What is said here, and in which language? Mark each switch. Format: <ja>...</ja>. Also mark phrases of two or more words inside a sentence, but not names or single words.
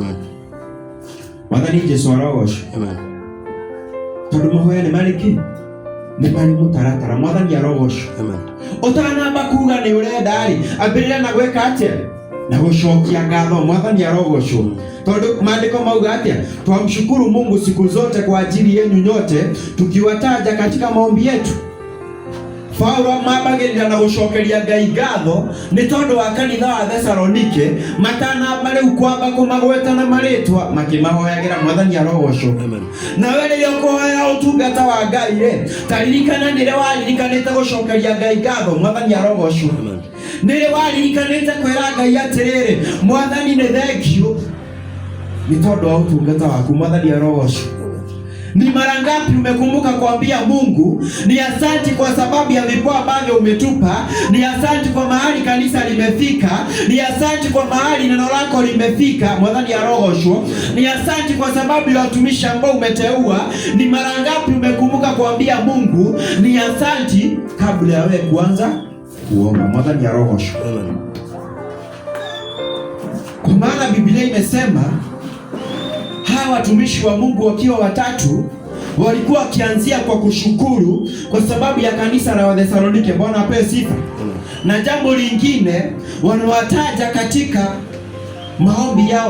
<ki>Mwathani Jesu arogocwo. Amen. Tondũ mahoya nĩ marĩ kĩ? Nĩ marĩ mũtaratara. Mwathani arogocwo. Amen. Ũtanamba kuga nĩ ũrenda rĩ ambĩrĩria na gwĩka atĩa? Na gũcokia ngatho. Mwathani arogocwo. Tondũ maandiko mauga atia?</ki> <sw>Twamshukuru Mungu siku zote kwa ajili yenu nyote tukiwataja katika maombi yetu.</sw> <ki>Paulo mambagĩrĩra na gũcokeria Ngai ngatho nĩ tondũ wa kanitha wa Thesalonike matanamba rĩu kwamba kũmagweta na marĩtwa makĩmahoyagĩra. Mwathani arogocwo. Amen. Na we rĩrĩa ũkũhoya ũtungata wa Ngai rĩ taririkana nĩrĩ waririkanĩte gũcokeria Ngai ngatho. Mwathani arogocwo. Amen. Nĩrĩ waririkanĩte kwĩra Ngai atĩrĩrĩ Mwathani nĩ thengiũ ni tondũ wa ũtungata waku. Mwathani arogocwo.</ki> <sw>Ni mara ngapi umekumbuka kuambia Mungu ni asante kwa sababu ya vipawa ambavyo umetupa, ni asante kwa mahali kanisa limefika, ni asante kwa mahali neno lako limefika.</sw> <ki>Mwathani arogocwo.</ki> <sw>Ni asante kwa sababu ya watumishi ambao umeteua. Ni mara ngapi umekumbuka kuambia Mungu ni asante kabla ya wewe kuanza kuomba?</sw> <ki>Mwathani arogocwo.</ki> <sw>Kwa maana Biblia imesema hawa watumishi wa Mungu wakiwa watatu walikuwa wakianzia kwa kushukuru kwa sababu ya kanisa la Wathesalonike. Bwana apewe sifa. Na jambo lingine wanawataja katika maombi yao.</sw>